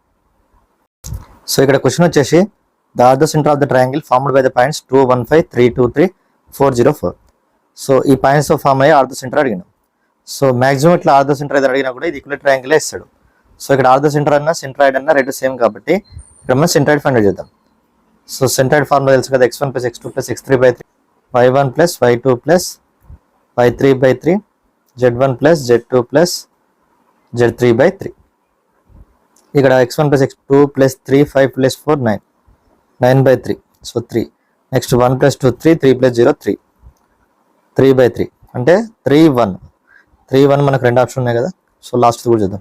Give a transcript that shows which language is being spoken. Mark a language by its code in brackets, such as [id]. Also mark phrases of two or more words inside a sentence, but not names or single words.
[te] సో ఇక్కడ క్వశ్చన్ వచ్చేసి [en] the order center of the triangle formed by the points [te] 2, 1, 5, 3, 2, 3, 4, 0, 4. సో ఈ పాయింట్స్ ఫామ్ అయ్యి [en] order center [te] అడిగినాం. సో మాక్సిమం ఇట్లా [en] order center [te] ఏదో అడిగినా కూడా ఇది [en] equal triangle [te] ఇస్తాడు. సో ఇక్కడ [en] order center [te] అన్న సెంట్రాయిడ్ అన్న రెండు సేమ్ కాబట్టి ఇక్కడ మనం [en] centroid find [te] చేద్దాం. సో [en] centroid formula [te] తెలుసు కదా, x1 + x2 + x3/3, y1 + y2 + y3/3, z1 + z2 + z3/3. ఇక్కడ x1 + x2 + 3, 5 + 4, 9, 9/3. సో 3. నెక్స్ట్ 1 + 2, 3, 3 + 0, 3, 3/3 అంటే 3, 1. 3, 1 మనకు రెండు ఆప్షన్ ఉన్నాయి కదా. సో లాస్ట్ కూడా చూద్దాం.